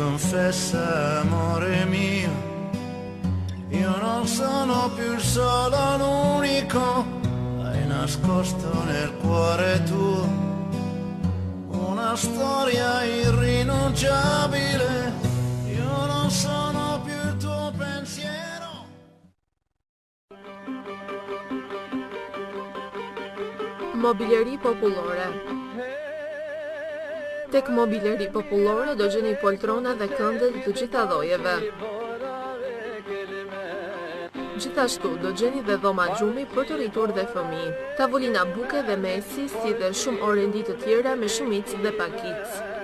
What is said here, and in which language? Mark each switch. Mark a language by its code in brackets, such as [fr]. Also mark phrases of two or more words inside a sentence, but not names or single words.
[it] confessa, amore mio, io non sono più il solo, l'unico, hai nascosto nel cuore tuo una storia irrinunciabile, io non sono più il tuo pensiero. [sq] Mobileri popullore. Tek mobileri popullore do gjeni poltrona dhe këndet të gjitha llojeve. Gjithashtu do gjeni dhe dhoma gjumi për të rritur dhe fëmijë, tavolina buke dhe mesi, si dhe shumë orendi të tjera me shumicë dhe pakicë.